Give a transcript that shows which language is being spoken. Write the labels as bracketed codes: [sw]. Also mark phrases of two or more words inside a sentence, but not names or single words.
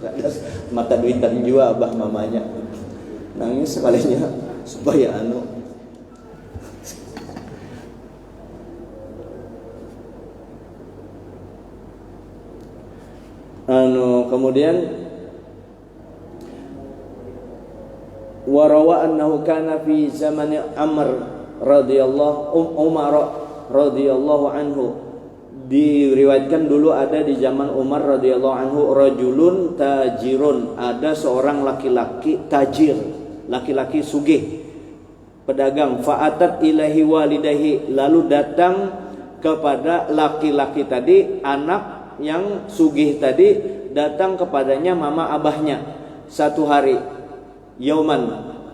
[bjn] Mata duitan juga abah mamanya. Nangis sekalinya supaya kemudian [ar] وروي أنه كان في زمن [bjn] Umar [ar] رضي الله عنه, [bjn] diriwayatkan dulu ada di zaman Umar [ar] رضي الله عنه, رجل تاجر, [bjn] ada seorang laki-laki tajir, laki-laki sugih, pedagang. [ar] فأتت إليه والدته, [bjn] lalu datang kepada laki-laki tadi, anak yang sugih tadi, datang kepadanya mama abahnya satu hari, yauman.